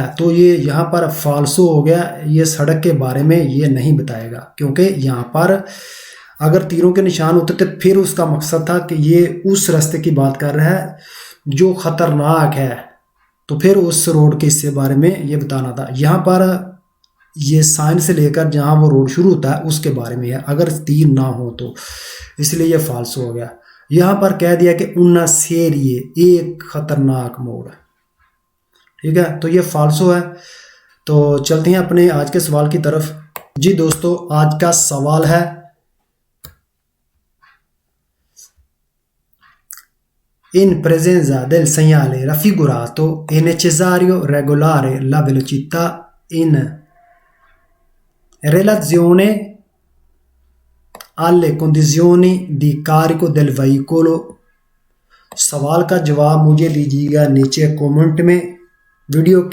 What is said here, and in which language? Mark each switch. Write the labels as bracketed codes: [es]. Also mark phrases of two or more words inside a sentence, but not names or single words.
[ur] تو یہ یہاں پر فالسو ہو گیا، یہ سڑک کے بارے میں یہ نہیں بتائے گا، کیونکہ یہاں پر اگر تیروں کے نشان ہوتے تو پھر اس کا مقصد تھا کہ یہ اس راستے کی بات کر رہا ہے جو خطرناک ہے، تو پھر اس روڈ کے حصے بارے میں یہ بتانا تھا. یہاں پر یہ سائن سے لے کر جہاں وہ روڈ شروع ہوتا ہے اس کے بارے میں ہے، اگر تیر نہ ہو تو، اس لیے یہ فالسو ہو گیا. یہاں پر کہہ دیا کہ [it] una serie, [ur] ایک خطرناک موڑ، ٹھیک ہے، تو یہ فالسو ہے. تو چلتے ہیں اپنے آج کے سوال کی طرف. جی دوستو، آج کا سوال ہے [it] in presenza del segnale raffigurato è necessario regolare la velocità in relazione alle condizioni di carico del veicolo। [ur] سوال کا جواب مجھے دیجیے گا نیچے کمنٹ میں. ویڈیو کے